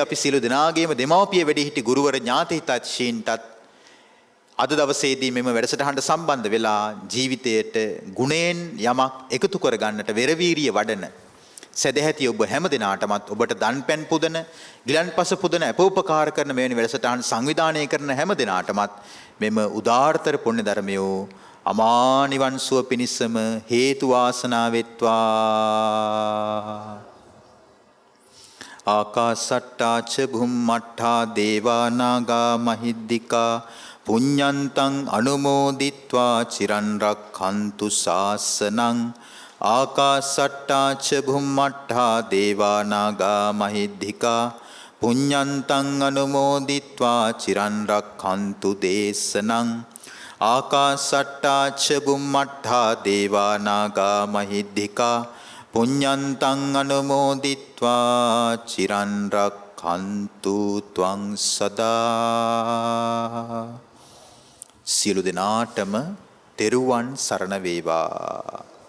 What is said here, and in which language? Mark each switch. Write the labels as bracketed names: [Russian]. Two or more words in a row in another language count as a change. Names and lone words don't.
[Sinhala] අපි සියලු දෙනාගේම දෙමව්පිය වැඩිහිටි ගුරුවර ඥාතිහිතයිෂීන්ටත් අද දවසේදී මෙම වැඩසටහනට සම්බන්ධ වෙලා ජීවිතයට ගුණයෙන් යමක් එකතු කරගන්නට වෙරවීරිය වඩන සදැහැති ඔබ හැම දිනාටමත් ඔබට දන්පැන් පුදන ගිලන්පස පුදන අපෝපකාර කරන මෙවැනි වැඩසටහන් සංවිධානය කරන හැම දිනාටමත් මෙම උදාාරතර පුණ්‍ය ධර්මයෝ අමා නිවන් සුව පිණිසම හේතු වාසනා වෙත්වා. [Pali] ආකාසට්ටා ච භුම්මට්ඨා දේවා නාග මහිද්దికා පුඤ්ඤන්තං අනුමෝදිත්වා චිරන් රක්ඛන්තු ශාසනං. ආකාසට්ටා ච භුම්මට්ඨා දේවා නාග මහිද්దికා පුඤ්ඤන්තං අනුමෝදිත්වා චිරන් රක්ඛන්තු දේශනං ආකාසට්ටා ච බුම්මට්ඨා දේවා නාග මහිද්దికා පුඤ්ඤන්තං අනුමෝදිත්වා චිරන් රක්ඛන්තු ත්වං සදා. [Sinhala] සියලු දෙනාටම තෙරුවන් සරණ වේවා.